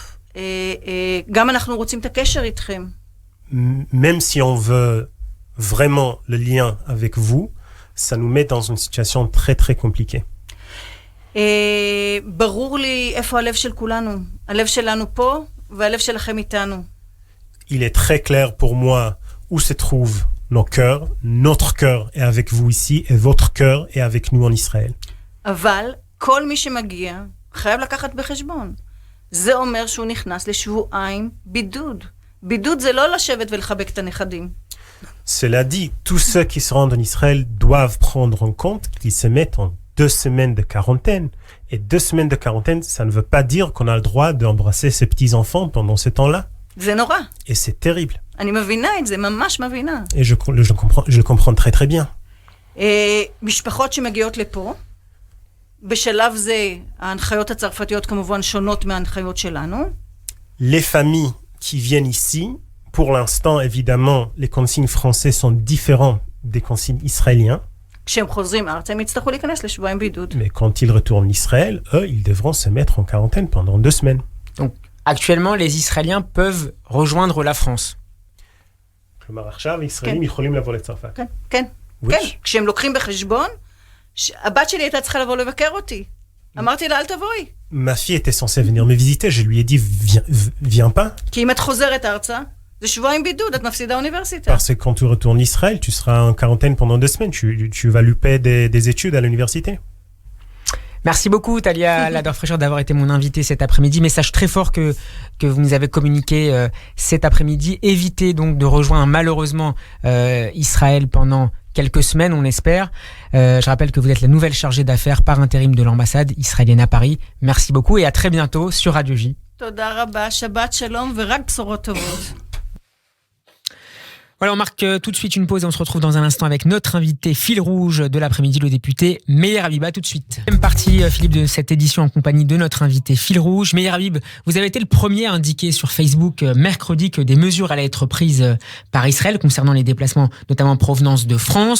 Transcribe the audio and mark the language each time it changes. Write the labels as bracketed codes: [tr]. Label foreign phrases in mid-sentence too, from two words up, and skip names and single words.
[he] גם אנחנו רוצים את הקשר איתכם. [fr] Même si on veut vraiment le lien avec vous, ça nous met dans une situation très très compliquée. [he] ברור לי איפה הלב של כולנו. הלב שלנו פה והלב שלכם איתנו. [fr] Il est très clair pour moi où se trouvent nos cœurs. Notre cœur est avec vous ici et votre cœur est avec nous en Israël. [he] אבל כל מי שמגיע חייב לקחת בחשבון. זה אומר שהוא נכנס לשבועיים בידוד. בידוד זה לא לשבת ולחבק את הנכדים. [fr] Cela dit, tous ceux qui se rendent en Israël doivent prendre en compte qu'ils se mettent en 2 semaines de quarantaine. Et 2 semaines de quarantaine, ça ne veut pas dire qu'on a le droit d'embrasser ses petits-enfants pendant ces temps-là. [he] זה נורא. [fr] Et c'est terrible. [he] אני מבינה את זה, ממש מבינה. [fr] Et je le comprends très très bien. [he] משפחות שמגיעות לפה, בשלב זה ההנחיות הצרפתיות כמובן שונות מההנחיות שלנו. [fr] Les familles qui viennent ici, pour l'instant, évidemment, les consignes françaises sont différentes des consignes israéliennes. [he] כשהם חוזרים ארצה, הם יצטרכו להיכנס לשבועיים בידוד. [fr] Mais quand ils retournent en Israël, eux, ils devront se mettre en quarantaine pendant 2 semaines. Donc, actuellement, les Israéliens peuvent rejoindre la France. [he] כלומר, עכשיו ישראלים יכולים לבוא לצרפת. כן, כן, כן. כשהם לוקחים בחשבון, הבת שלי הייתה צריכה לבוא לבקר אותי. אמרתי לה, אל תבואי. [fr] Ma fille était censée venir me visiter, je lui ai dit, viens pas. [he] כי אם את חוזרת ארצה, זה שבועיים בידוד, את מפסידה אוניברסיטה. [fr] Parce que quand tu retournes en Israël, tu seras en quarantaine pendant 2 semaines, tu vas louper des études à l'université. Merci beaucoup, Talia Lador-Fraîcheur, d'avoir été mon invitée cet après-midi. Message très fort que vous nous avez communiqué cet après-midi. Évitez donc de rejoindre malheureusement Israël pendant quelques semaines, on espère. Je rappelle que vous êtes la nouvelle chargée d'affaires par intérim de l'ambassade israélienne à Paris. Merci beaucoup et à très bientôt sur Radio J. [he] תודה רבה, שבת שלום ורק בשורות טובות. [fr] Voilà, on marque tout de suite une pause et on se retrouve dans un instant avec notre invité fil rouge de l'après-midi, le député Meir Habib. Tout de suite. Deuxième partie, Philippe, de cette édition en compagnie de notre invité fil rouge. Meir Habib, vous avez été le premier à indiquer sur Facebook mercredi que des mesures allaient être prises par Israël concernant les déplacements, notamment en provenance de France.